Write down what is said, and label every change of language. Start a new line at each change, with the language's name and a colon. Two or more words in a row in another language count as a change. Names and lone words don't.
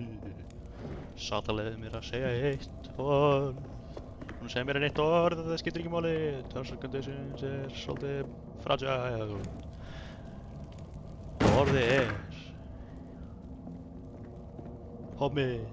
Icelandic: Satan leyfði mér að segja eitt orð. Hún segir mér eitt orð, það skiptir ekki máli.
English: Terms and conditions svolítið fragile.
Icelandic: Orðið hommi.